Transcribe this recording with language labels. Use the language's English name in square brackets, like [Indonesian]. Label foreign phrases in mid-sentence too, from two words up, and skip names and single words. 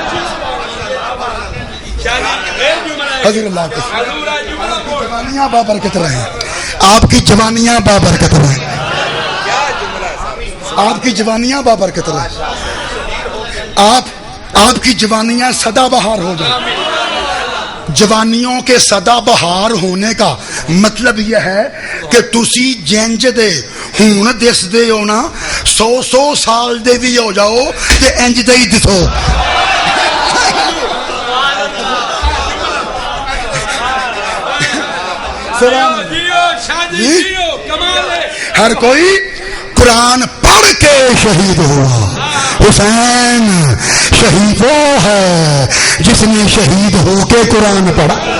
[Urdu] حضور اللہ کے جوانیاں بابرکت رہیں, آپ کی جوانیاں بابرکت رہیں, آپ کی جوانیاں بابرکت رہیں, آپ کی جوانیاں سدا بہار ہو جائیں. جوانیوں کے سدا بہار ہونے کا مطلب یہ ہے کہ [Punjabi] تسی جنج دے ہون دس دے ہو نا 100 سال دے بھی ہو جاؤ تے انج دے ہی دسو. [Urdu] ہر کوئی قرآن پڑھ کے شہید ہوا. حسین شہید وہ ہے جس نے شہید ہو کے قرآن پڑھا.